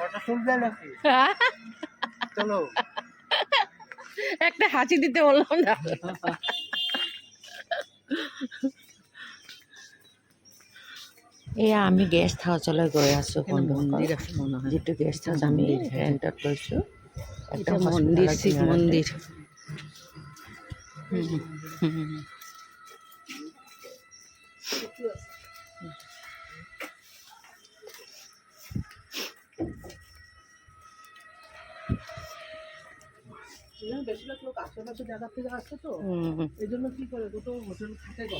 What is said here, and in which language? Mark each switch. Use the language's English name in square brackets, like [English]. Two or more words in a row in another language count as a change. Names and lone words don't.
[Bangla] চলো একটা হাসি দিতে বললাম না। [Assamese] আমি [English] guest houseলৈ [Assamese] গৈ আছোঁ, মন্দিৰ আছে মনে হয়, যিটো [English] guest house [Assamese] আমি ৰেণ্টত লৈছোঁ। একটা মন্দিৰ, শিৱ মন্দিৰ। [Bangla] বেশিরভাগ লোক আশেপাশে জায়গা থেকে আসছে তো, এই জন্য কি করে দুটো হোটেল থাকে গো।